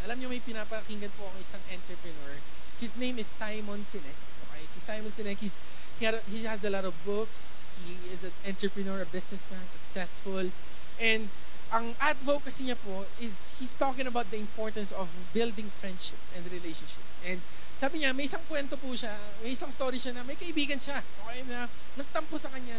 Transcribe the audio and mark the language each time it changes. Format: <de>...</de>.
<tl>Alam niyo, may pinapakinggan po ako isang entrepreneur.</tl> <en>His name is Simon Sinek. Okay, si Simon Sinek, he has a lot of books. He is an entrepreneur, a businessman, successful. And</en> <tl>ang advocacy niya po</tl> <en>is he's talking about the importance of building friendships and relationships.</en> <tl>And sabi niya, may isang kwento po siya, may isang story siya na may kaibigan siya, okay, na nagtampo sa kanya.</tl>